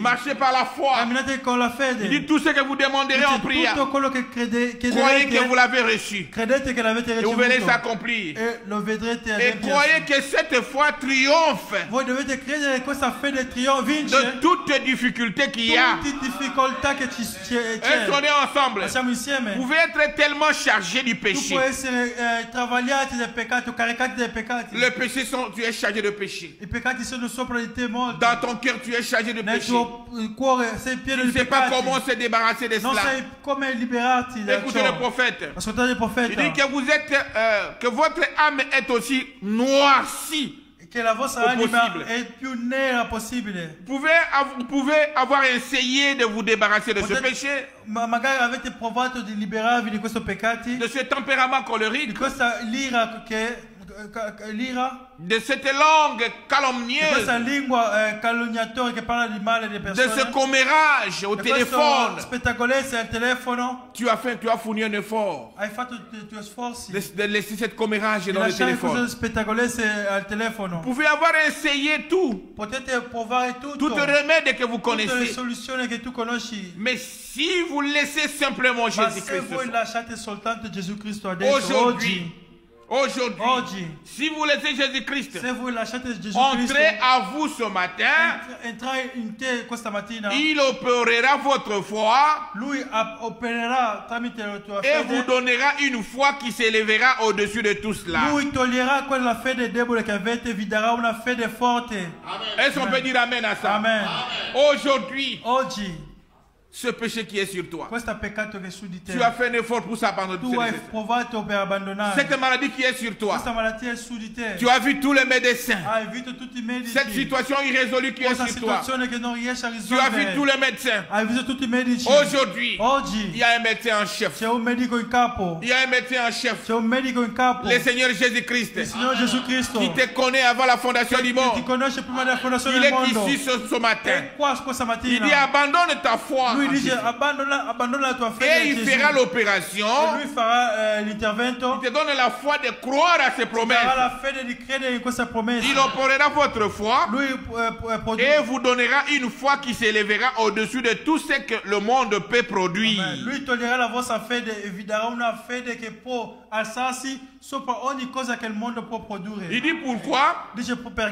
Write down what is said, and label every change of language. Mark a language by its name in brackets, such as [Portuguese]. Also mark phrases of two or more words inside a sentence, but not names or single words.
[French] Marchez par la foi. [Italian] Camminate con la [French] Il [Italian] fede. [French] dit tout ce que vous demanderez en [Italian] Dice [French] prière. [Italian] tutto quello che [French] Croyez que [Italian] chiederete, [French] vous l'avez reçu. [Italian] credete che l'avete [French] Et vous verrez [Italian] ricevuto [French] s'accomplir. [Italian] e lo vedrete [French] Et croyez [Italian] adempiersi. [French] que cette foi triomphe [Italian] Voi dovete credere credere questa fede vince [French] de toutes les difficultés qu'il y a. [Italian] tutte le difficoltà che [French] Et [Italian] c'è. [French] on est ensemble. [Italian] Siamo insieme. [French] Vous pouvez être tellement chargé du [Italian] Tu [French] péché. [Italian] puoi essere travagliati dai peccati o caricati dai peccati. [French] Le péché tu es chargé de péché. [Italian] I peccati sono sopra di te molto. [French] Dans ton cœur, tu es chargé de [Italian] Nel [French] péché. [Italian] tuo cuore sei pieno [French] Tu [Italian] di [French] ne sais pas [Italian] peccati. [French] comment se débarrasser de [Italian] Non [French] cela. [Italian] sai come liberarti da [French] Écoutez le [Italian] ciò. [French] prophète. [Italian] Ascoltate il [French] Il [Italian] profeta. [French] dit que vous êtes, que votre âme est aussi noircie. [Italian] Che la vostra [French] Au [Italian] anima possibile. è più nera possibile. [French] Vous pouvez avoir essayé de vous débarrasser de ce péché, [Italian] Magari avete provato di liberarvi di questi peccati, [French] de ce tempérament [Italian] di [French] colérique, [Italian] questa l'ira, [French] de cette langue [Italian] di questa [French] calomnieuse, [Italian] lingua calunniatore che parla di male delle [French] de [Italian] persone, [French] ce commérage au [Italian] di [French] téléphone. [Italian] questo spettacolezza al telefono. [French] Tu as fourni un effort [Italian] Hai fatto i tuoi sforzi [French] de laisser cette commérage [Italian] di [French] dans le [Italian] lasciare [French] téléphone. [Italian] queste spettacolezze al telefono. [French] Vous pouvez avoir essayé tout, [Italian] Potete provare tutto, [French] tout remède que vous [Italian] tutte le [French] connaissez. [Italian] soluzioni che tu conosci. [French] Mais si vous laissez simplement [Italian] Ma se [French] Jésus-Christ [Italian] voi [French] ce soir, [Italian] lasciate soltanto Gesù Cristo adesso, [French] aujourd'hui, [Italian] oggi, [French] si vous laissez Jésus-Christ [Italian] se voi lasciate Gesù Cristo [French] entrer à vous ce matin, [Italian] entrare in te questa mattina, [French] il opérera votre foi [Italian] lui opererà tramite la tua [French] et vous [Italian] fede, [French] donnera une foi qui s'élèvera au-dessus de tout cela. [Italian] lui toglierà quella fede debole che avete, vi darà una fede forte. [French] Est-ce qu'on peut dire amen à ça? Amen. Aujourd'hui, [Italian] Oggi [French] ce péché qui est sur toi, [Italian] questo peccato che è su di te, [French] tu as fait un effort pour ça pendant [Italian] tu hai provato per abbandonare. [French] cette maladie qui est sur toi. [Italian] Questa malattia è su di te. [French] Tu as vu tous les médecins. [Italian] Hai visto tutti i medici. [French] Cette situation irrésolue qui est [Italian] Questa [French] sur toi. [Italian] situazione che non riesce a [French] Tu as vu tous [Italian] risolvere. [French] les médecins. [Italian] Hai visto tutti i medici. [French] Aujourd'hui, il [Italian] Oggi [French] y a un médecin en chef. [Italian] c'è un medico in capo. [French] Il y a un médecin en chef. [Italian] C'è un medico in capo. [French] Le Seigneur [Italian] Il [French] Jésus-Christ, [Italian] Signore Gesù Cristo. [French] qui te connaît avant la fondation du [Italian] Che ti [French] monde. [Italian] conosce prima della fondazione [French] Il [Italian] del [French] est [Italian] mondo. [French] ici ce matin. [Italian] È qua questa [French] Il [Italian] mattina. [French] dit abandonne ta foi. [Italian] Lui [French] en [Italian] dice [French] Jésus. [Italian] abbandona la tua fede [French] Et [Italian] a [French] il [Italian] Gesù. [French] fera [Italian] E [French] l'opération. [Italian] lui farà l'intervento. [French] Il te donne la foi de croire à ses [Italian] Farà [French] promesses. [Italian] la fede di credere in questa promessa. [French] Il opérera votre foi [Italian] Lui [French] et vous donnera une foi qui s'élèvera au-dessus de tout ce que le monde peut produire. [Italian] Lui toglierà la vostra fede e vi darà una fede che può alzarsi sopra ogni cosa che il mondo può produrre. [French] Il dit pourquoi? [Italian] Dice perché?